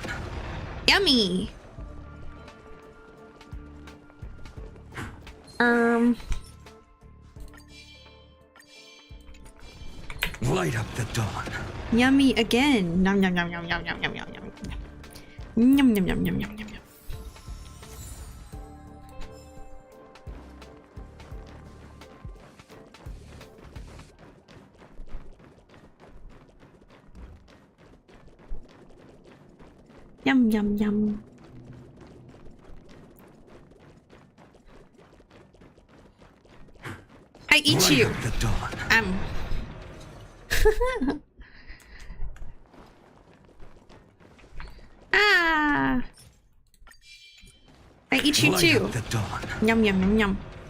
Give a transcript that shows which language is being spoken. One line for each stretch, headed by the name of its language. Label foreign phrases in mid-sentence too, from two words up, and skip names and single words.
English: Yummy. Light up the dawn. Yummy again. Nom nom nom nom nom nom nom nom nom. Nom nom nom nom nom nom. Yum yum yum. I eat Light you. up the dawn. Ah. I eat you Light too. up the dawn. Yum yum yum yum.